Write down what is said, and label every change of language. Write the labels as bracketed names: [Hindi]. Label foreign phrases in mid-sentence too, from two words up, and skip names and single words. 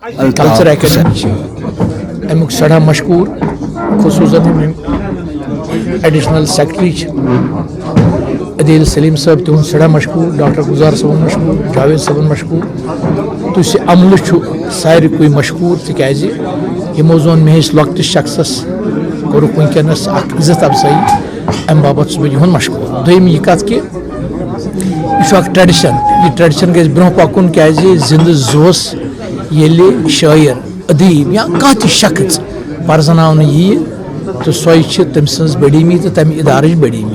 [Kashmiri] الطاف حسین امیک سڑا مشکور خصوصاً [English] Additional Secretary [Kashmiri] عدیل سلیم صاحب تہد سڑا مشکور، ڈاکٹر گزار صبن مشکور، جاوید صبن مشکور، تو یہ عمل ساری کوئی مشکور تکیازِ یمو زون مہس لۄکٹس شخصس کورُکھ ونکیٚنس اکھ عزت افزائی، امہ باپت چھُس بہٕ یِہُنٛد مشکور۔ دوٚیِم یہِ کتھ کہِ یہِ چھُ اکھ ٹریڈِشن، یہِ ٹریڈِشن گژھِ برونٛہہ پکُن کیازِ زندٕ زوس ییٚلہِ شٲعر، ادیب یا کانٛہہ تہِ شخص پرزناونہٕ ییہِ تہٕ سۄے چھِ تٔمۍ سٕنٛز بڑیٖمی تہٕ تمہِ ادارٕچ بڑیٖمی۔